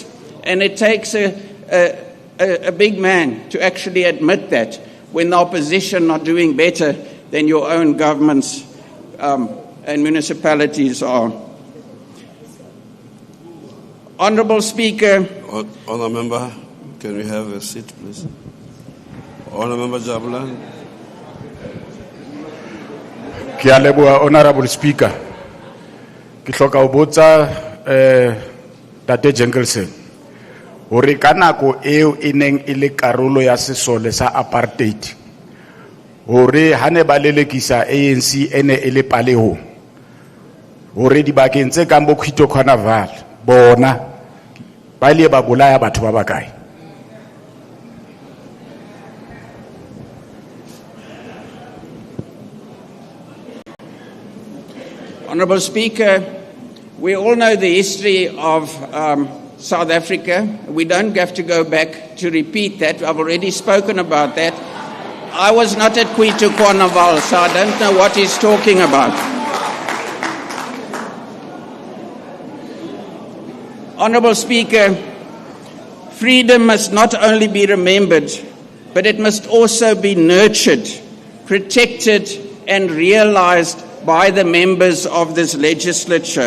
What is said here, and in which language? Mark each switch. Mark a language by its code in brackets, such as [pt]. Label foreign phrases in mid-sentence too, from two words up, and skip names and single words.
[en] And it takes a big man to actually admit that when the opposition are doing better than your own governments and municipalities are. Honourable Speaker. Honourable Member, can we have a seat, please? Honourable Member Jabulan. [st] Ke a leboha, [en] Honourable Speaker. [st] Ke hloka ho botsa Tate Jenkinson hore ka nako eo e neng e le karolo ya sesole sa apartheid hore ha ne ba lelekisa ANC ene e le paleho hore dibakeng tse kang bo Khwito Carnival bona ba ile ba bolaya batho ba bakae. [en] Honourable Speaker, we all know the history of South Africa. We don't have to go back to repeat that. I've already spoken about that. I was not at Khwito Carnival, so I don't know what he's talking about. Honourable Speaker, freedom must not only be remembered, but it must also be nurtured, protected, and realised by the members of this legislature.